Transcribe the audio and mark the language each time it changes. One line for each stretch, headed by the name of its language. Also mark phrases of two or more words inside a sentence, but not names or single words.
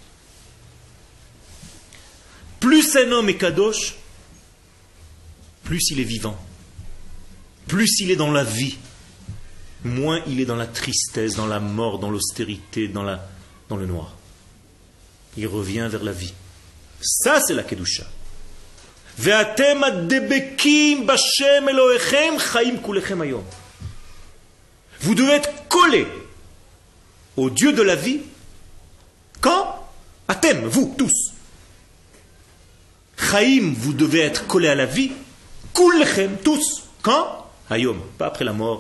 French: Plus un homme est Kadosh, plus il est vivant. Plus il est dans la vie, moins il est dans la tristesse, dans la mort, dans l'austérité, dans le noir. Il revient vers la vie. Ça, c'est la Kedusha.
Hebrew: ואתם הדבקים בהשם אלוהיכם חיים כולכם היום.
French: Vous devez être collés au Dieu de la vie. Quand? Atem, vous, tous. Chaim, vous devez être collés à la vie. Kulechem, tous. Quand? Hayom, pas après la mort.